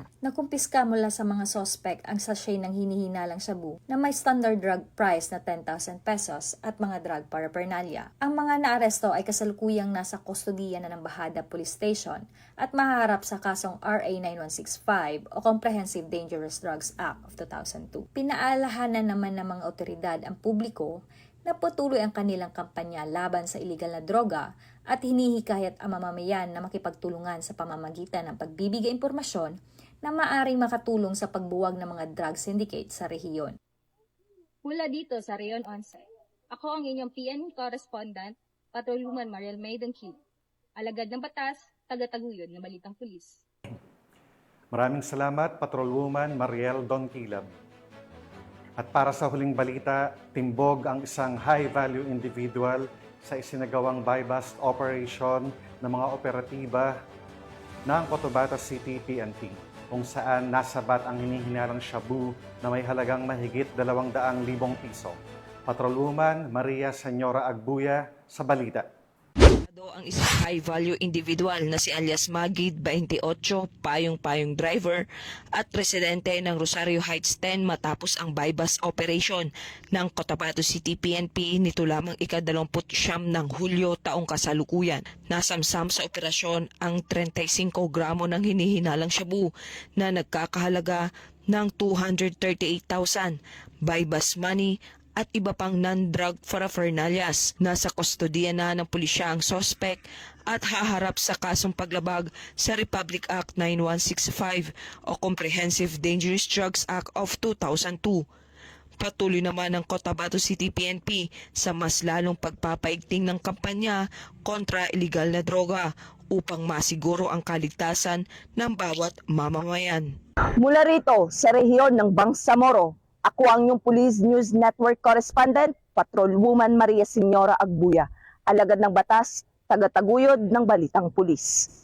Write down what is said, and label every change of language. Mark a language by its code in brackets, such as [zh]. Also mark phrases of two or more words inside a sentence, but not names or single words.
[tl] Nakumpiska mula sa mga sospek ang sachet ng hinihinalang shabu na may [en] standard drug price [tl] na 10,000 pesos at mga [en] drug paraphernalia. [tl] Ang mga naaresto ay kasalukuyang nasa kustodiya na ng Bahada Police Station at mahaharap sa kasong RA 9165 o Comprehensive Dangerous Drugs Act of 2002. Pinaalahanan naman ng mga otoridad ang publiko na patuloy ang kanilang kampanya laban sa iligal na droga at hinihikayat ang mamamayan na makipagtulungan sa pamamagitan ng pagbibigay impormasyon na maaaring makatulong sa pagbuwag ng mga [en] drug syndicate [tl] sa rehiyon. Mula dito sa Rayon 11, ako ang inyong PN correspondent, Patrolwoman Mariel May Dongkilab, alagad ng batas, taga-taguyod ng Balitang Pulis. Maraming salamat, Patrolwoman Mariel Dongkilab. At para sa huling balita, timbog ang isang [en] high-value individual [tl] sa isinagawang [en] buy-bust operation [tl] ng mga operatiba ng Cotabato City PNP, kung saan nasabat ang hinihinalang shabu na may halagang mahigit 200,000 piso. Patrolwoman Maria Senyora Agbuya sa balita. Ang isang [en] high-value individual [tl] na si alias Magid, 28, payong-payong driver at residente ng Rosario Heights 10 matapos ang [en] buy-bust operation [tl] ng Cotabato City PNP nito lamang ika-29 ng Hulyo taong kasalukuyan. Nasamsam sa operasyon ang 35 gramo ng hinihinalang shabu na nagkakahalaga ng 238,000, [en] buy-bust money [tl] at iba pang [en] non-drug paraphernalias. [tl] Nasa kustodiya na ng pulisya ang sospek at haharap sa kasong paglabag sa Republic Act 9165 o Comprehensive Dangerous Drugs Act of 2002. Patuloy naman ang Cotabato City PNP sa mas lalong pagpapaigting ng kampanya kontra illegal na droga upang masiguro ang kaligtasan ng bawat mamamayan. Mula rito sa rehiyon ng Bangsamoro, ako ang inyong Police News Network Correspondent, Patrolwoman Maria Senyora Agbuya, alagad ng batas, taga-taguyod ng Balitang Pulis.